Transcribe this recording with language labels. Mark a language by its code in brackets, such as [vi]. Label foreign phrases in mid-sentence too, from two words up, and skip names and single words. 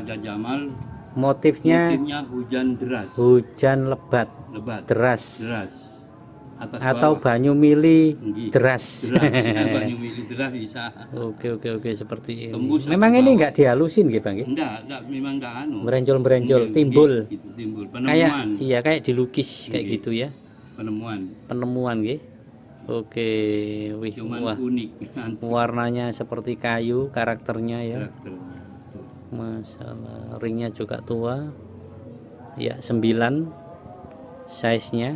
[id] Raja Jamal. Motifnya Hujan deras. hujan lebat, Lebat. deras. Atas Atau bawah. [jv] banyu mili [id] Nggih. deras. [jv] Banyu milih [id] deras bisa. Oke, seperti ini. Tembus Memang atas ini bawah. nggak dihalusin gitu Bang? Enggak, memang enggak anu. Berenjol-berenjol, Nggih, timbul. gitu, timbul. Kayak Penemuan. iya kayak dilukis kayak Nggih. gitu ya. Penemuan. Nggih. Oke, wih, Cuman wah. unik. Warnanya seperti kayu, karakternya ya. Karakternya. Masalah ringnya juga tua. Ya, 9 size-nya.